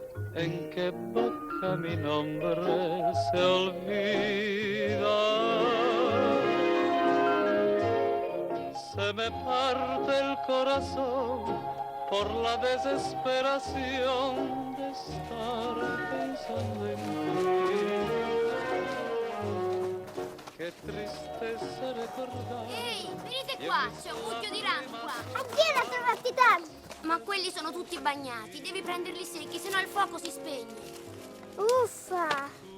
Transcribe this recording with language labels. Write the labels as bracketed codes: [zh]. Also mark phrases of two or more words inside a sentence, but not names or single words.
[es] ¿En qué boca mi nombre se olvida? Se me parte el corazón por la desesperación de estar pensando en ti. [it] Che tristezza ricordare. Ehi, venite qua, c'è un mucchio di rami qua. Andiamo a trovarti tanti. Ma quelli sono tutti bagnati, devi prenderli secchi, sennò il fuoco si spegne. Uffa.